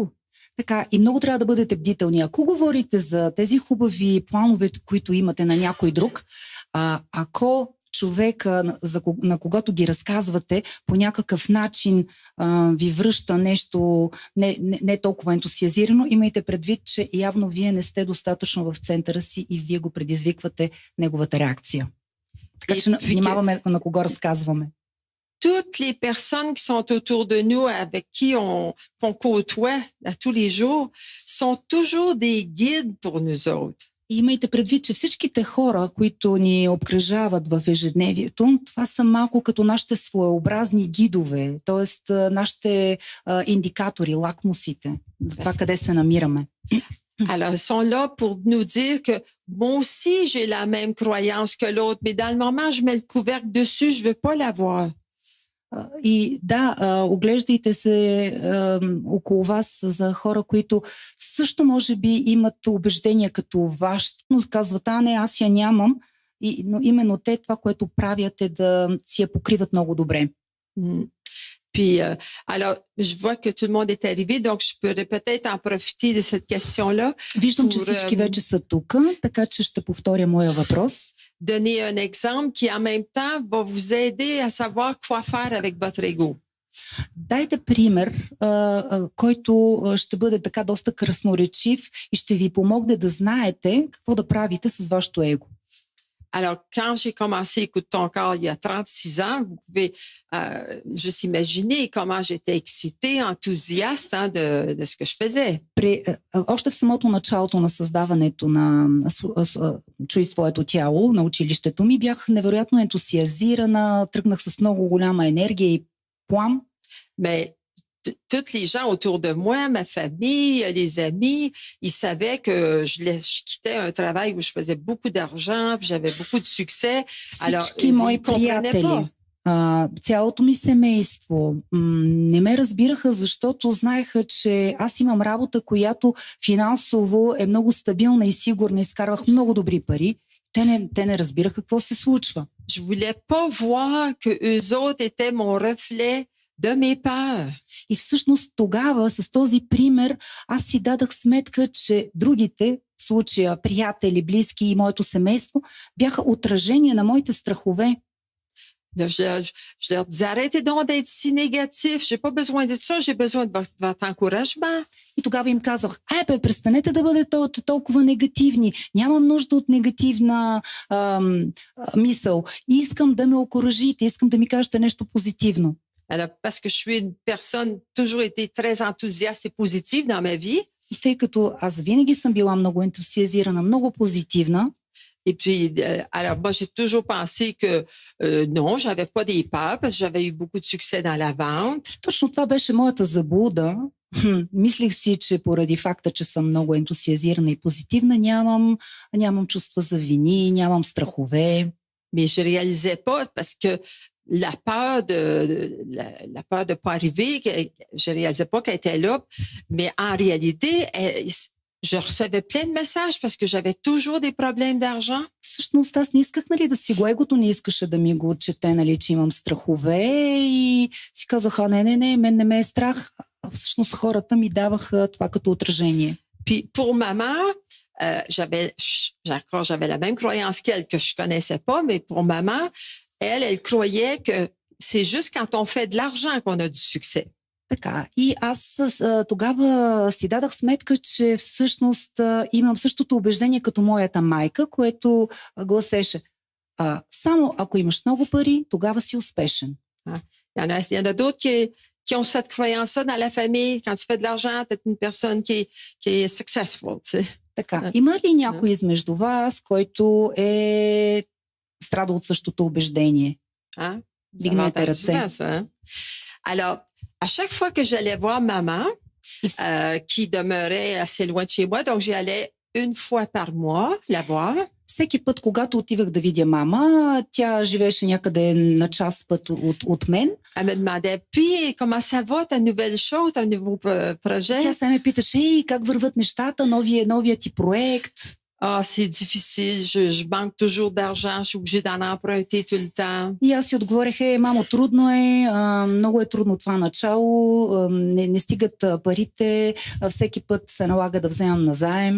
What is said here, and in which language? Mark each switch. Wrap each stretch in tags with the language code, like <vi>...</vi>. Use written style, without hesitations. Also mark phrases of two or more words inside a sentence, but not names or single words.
<bg>Така, и много трябва да бъдете бдителни. Ако говорите за тези хубави планове, които имате на някой друг, ако човека, на когото ги разказвате, по някакъв начин ви връща нещо не толкова ентусиазирано, имайте предвид, че явно вие не сте достатъчно в центъра си и вие го предизвиквате неговата реакция. Така че внимаваме на кого разказваме.</bg> <fr>Toutes les personnes qui sont autour de nous, avec qui qu'on côtoie à tous les jours, sont toujours des guides pour nous autres.</fr> <bg>И имайте предвид, че всичките хора, които ни обкръжават в ежедневието, това са малко като нашите своеобразни гидове, т.е. нашите индикатори, лакмусите, това къде се намираме.</bg> <fr>Alors, ils sont là pour nous dire que moi aussi, j'ai la même croyance que l'autre, mais dans le moment, je mets le couvercle dessus, je veux pas l'avoir.</fr> <bg>И да, оглеждайте се около вас за хора, които също може би имат убеждения като вашето, но казват, не, аз я нямам, но именно те това, което правят е да си я покриват много добре.</bg> <fr>Puis, alors, je vois que tout le monde est arrivé, donc je peux peut-être en profiter de cette question-là.</fr> <bg>Виждам, че всички вече са тук, така че ще повторя моя въпрос.</bg> <fr>Donner un exemple qui, en même temps, va vous aider à savoir quoi faire avec votre ego.</fr> <bg>Дайте пример, който ще бъде така доста красноречив и ще ви помогне да знаете какво да правите с вашето его.</bg> <fr>Alors, quand j'ai commencé Écoute ton corps il y a 36 ans, vous pouvez juste imaginer comment j'étais excitée, enthousiaste de ce que je faisais.</fr> <bg>Още в самото началото на създаването на Чуй своето тяло на училището ми бях невероятно ентусиазирана, тръгнах с много голяма енергия и плам.</bg> <fr>Mais tous les gens autour de moi, ma famille, les amis, ils savaient que je quittais un travail où je faisais beaucoup d'argent, puis j'avais beaucoup de succès. Alors, ils ne comprenaient pas.</fr> <bg>Цялото ми семейство не ме разбираха, защото знаеха, че аз имам работа, която финансово е много стабилна и сигурна, изкарвах много добри пари. Те не разбираха какво се случва.</bg> <fr>Je voulais pas voir que eux autres étaient mon reflet de mes peurs.</fr> <bg>И всъщност тогава, с този пример, аз си дадах сметка, че другите, в случая приятели, близки и моето семейство, бяха отражение на моите страхове.</bg> <fr>Je leur dis, arrêtez donc d'être si négatif, j'ai pas besoin de ça, j'ai besoin de votre encouragement.</fr> <bg>И тогава им казах, престанете да бъдете толкова негативни, нямам нужда от негативна мисъл. И искам да ме окуражите, искам да ми кажете нещо позитивно.</bg> <fr>Alors, parce que je suis une personne toujours été très enthousiaste et positive dans ma vie.</fr> <bg>И тъй като аз винаги съм била много ентусиазирана, много позитивна.</bg> <fr>Et puis, alors moi, j'ai toujours pensé que non, j'avais pas des peurs parce que j'avais eu beaucoup de succès dans la vente.</fr> <bg>Точно това беше моята заблуда. Мислих си, че поради факта, че съм много ентусиазирана и позитивна, нямам чувства за вини, нямам страхове.</bg> <fr>Mais je réalisais pas parce que la peur de pas arriver, je réalisais pas qu'elle était là, mais en réalité, je recevais plein de messages parce que j'avais toujours des problèmes d'argent.</fr> <bg>Всъщност аз не исках, нали, да си го егото не искаше да ми го отчете, нали, че имам страхове и си казаха, не, мен не ме е страх. Всъщност хората ми даваха това като отражение.</bg> <fr>Puis pour maman, j'avais la même croyance qu'elle que je connaissais pas, mais pour maman, elle croyait que c'est juste quand on fait de l'argent qu'on a du succès.</fr> <bg>Така. И аз тогава си дадах сметка, че всъщност имам същото убеждение като моята майка, което гласеше: само ако имаш много пари, тогава си успешен.</bg> <fr>Il y en a d'autres qui ont cette croyance-là dans la famille. Quand tu fais de l'argent, tu es une personne qui est successful. Tu sais.</fr> <bg>Така. Има ли някой измежду вас, който страда от същото убеждение? Дигнете ръце.</bg> <fr>Alors, à chaque fois que j'allais voir maman, qui demeurait assez loin de chez moi, donc j'y allais une fois par mois la voir.</fr> <bg>Всеки път, когато отивах да видя мама, тя живееше някъде на час път от мен.</bg> <fr>Elle me demandait, puis, comment ça va, ta nouvelle chose, ton nouveau projet?</fr> <bg>Тя се ме питаше: как върват нещата, новият ти проект?</bg> <fr>C'est difficile, je manque toujours d'argent, je suis obligée d'en emprunter tout le temps.</fr> <bg>И аз си отговорих: мамо, трудно е, много е трудно това начало, не стигат парите, всеки път се налага да вземам назаем.</bg>